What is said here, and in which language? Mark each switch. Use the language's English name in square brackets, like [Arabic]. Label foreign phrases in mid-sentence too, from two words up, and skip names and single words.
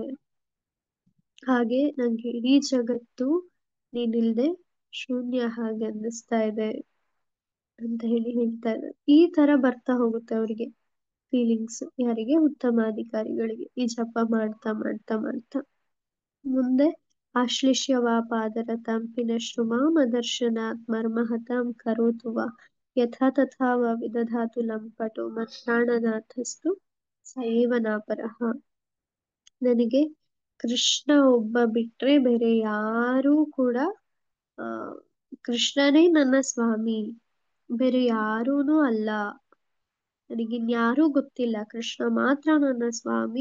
[Kannada] ಹಾಗೆ ನಂಗೆ ಇಡೀ ಜಗತ್ತು ನೀನಿಲ್ದೆ ಶೂನ್ಯ ಹಾಗೆ ಅನ್ನಿಸ್ತಾ ಇದೆ ಅಂತ ಹೇಳಿ ಹೇಳ್ತಾ ಇದ್ದಾರೆ. ಈ ತರ ಬರ್ತಾ ಹೋಗುತ್ತೆ ಅವರಿಗೆ ಫೀಲಿಂಗ್ಸ್, ಯಾರಿಗೆ, ಉತ್ತಮ ಅಧಿಕಾರಿಗಳಿಗೆ, ಈ ಜಪ ಮಾಡ್ತಾ ಮಾಡ್ತಾ ಮಾಡ್ತಾ. [Sanskrit] ಮುಂದೆ ಆಶ್ಲಿಷ್ಯವಾ ಪಾದರತಾಂ ಪಿನಶ್ರುಮಾಮದರ್ಶನಾತ್ ಮರ್ಮಹತಾಂ ಕರೋತು ವಾ ಯಥಾ ತಥಾ ವಾ ವಿದಧಾತು ಲಂಪಟೋ ಮತ್ಪ್ರಾಣನಾಥಸ್ತು ಸಯೇವ ನಾಪರಃ. [Kannada] ನನಗೆ ಕೃಷ್ಣ ಒಬ್ಬ ಬಿಟ್ರೆ ಬೇರೆ ಯಾರೂ ಕೂಡ, ಕೃಷ್ಣನೇ ನನ್ನ ಸ್ವಾಮಿ, ಬೇರೆ ಯಾರೂನೂ ಅಲ್ಲ, ನನಗಿನ್ಯಾರೂ ಗೊತ್ತಿಲ್ಲ, ಕೃಷ್ಣ ಮಾತ್ರ ನನ್ನ ಸ್ವಾಮಿ.